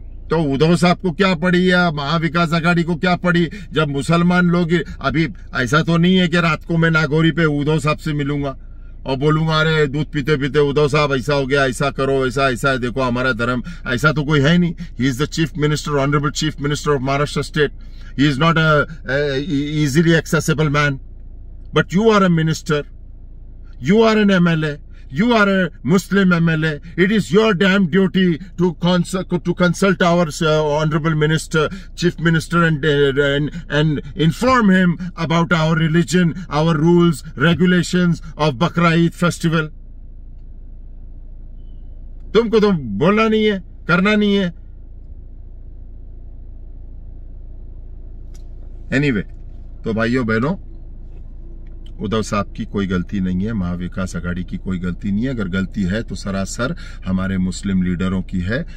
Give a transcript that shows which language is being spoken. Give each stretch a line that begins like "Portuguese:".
Hindi: तो उद्धव साहब को क्या पड़ी या महाविकास आघाड़ी को क्या पड़ी जब मुसलमान लोग, अभी ऐसा तो नहीं है कि रात को मैं नागौरी पे उद्धव साहब से मिलूंगा और बोलूंगा अरे दूध पीते पीते उद्धव साहब ऐसा हो गया, ऐसा करो, ऐसा ऐसा है, देखो हमारा धर्म। ऐसा तो कोई है नहीं।
English: He is the chief minister, honourable chief minister of Maharashtra state. He is not a easily accessible man, but you are a minister, you are an MLA, you are a Muslim MLA. It is your damn duty to consult our honorable minister, chief minister, and inform him about our religion, our rules, regulations of Bakra Eid festival.
Hindi: तुमको तो बोलना नहीं है, करना नहीं है। Anyway, तो भाइयों बहनों, उद्धव साहब की कोई गलती नहीं है, महाविकास आघाड़ी की कोई गलती नहीं है। अगर गलती है तो सरासर हमारे मुस्लिम लीडरों की है।